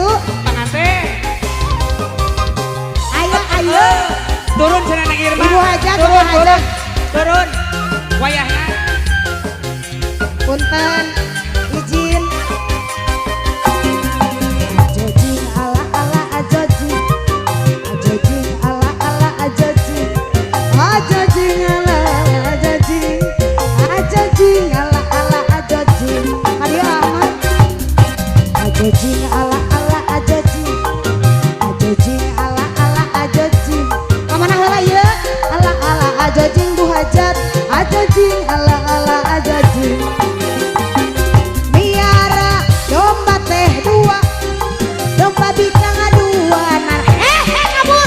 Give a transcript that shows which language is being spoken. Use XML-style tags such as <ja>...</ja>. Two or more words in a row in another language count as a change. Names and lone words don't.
<su>Panganten. Ayo. Turun cenah Neng Irma. Ibu Haja, turun. Wayahna. Punten, izin. Ajojing ala ala ajojing. Ajojing ala ala ajojing. Ajojing ala ajojing. Ajojing ala ala ajojing. Adio Ahmad. Ajojing ala ala ajojing. Ajojing ala ala ajojing. Kamana heula ieu? Ala ala ajojing Bu Hajat. Ajojing ala ala ajojing. Miara domba teh dua. Domba bintang aduan. Kabur.</su>